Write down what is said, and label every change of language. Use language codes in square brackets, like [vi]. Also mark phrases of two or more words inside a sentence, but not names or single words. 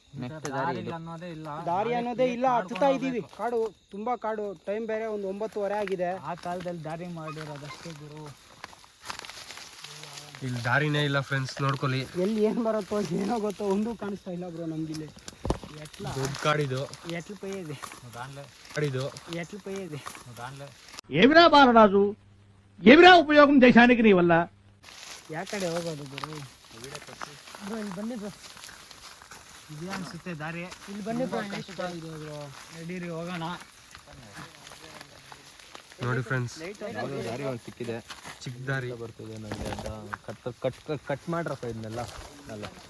[kn] ದಾರಿ ಅನ್ನೋದೇ ಇಲ್ಲ. ಹತ್ತುತ್ತಾ ಇದೀವಿ, ಕಾಡು ತುಂಬಾ ಕಾಡು. ಟೈಮ್ ಬೇರೆ ಒಂದು 9:30 ಆಗಿದೆ. ಆ ಕಾಲದಲ್ಲಿ ದಾರಿ ಮಾಡಿರೋದಷ್ಟೇ ಗುರು. ಇಲ್ಲಿ ದಾರಿನೇ ಇಲ್ಲ ಫ್ರೆಂಡ್ಸ್, ನೋಡ್ಕೊಳ್ಳಿ. ಎಲ್ಲಿ ಏನ್ ಬರುತ್ತೋ ಏನೋ ಗೊತ್ತೋ, ಒಂದು ಕಾಣಿಸ್ತಾ ಇಲ್ಲ ಬ್ರೋ ನಮ್ಗಿಲ್ಲಿ. ದೊಡ್ಡ ಕಾಡಿದು, [te] ఎట్లు పోయేది [kn] కాడిದು, [te] ఎట్లు పోయేది. ఏమిరా బాలరాజు, ఏమిరా ఉపయోగం దేశానికి నీ వల్ల? [kn] ಯಾ ಕಡೆ ಹೋಗೋದು ಗುರು? ಇಲ್ಲಿ ಬನ್ನಿ ಬ್ರೋ, ಇದೆ ಅನ್ಸುತ್ತೆ ದಾರಿ. ಇಲ್ಲಿ ಬನ್ನಿ ಬ್ರೋ, ನಡೀರಿ ಹೋಗೋಣ. ನೋಡಿ ಫ್ರೆಂಡ್ಸ್, ದಾರಿ ಒಂದು ಸಿಕ್ಕಿದೆ, ಚಿಕ್ಕ ದಾರಿ ಬರ್ತದೆ ನನಗೆ. ಕಟ್ ಮಾಡ್ರಪ್ಪ ಇದನ್ನೆಲ್ಲ. ಅಲ್ಲ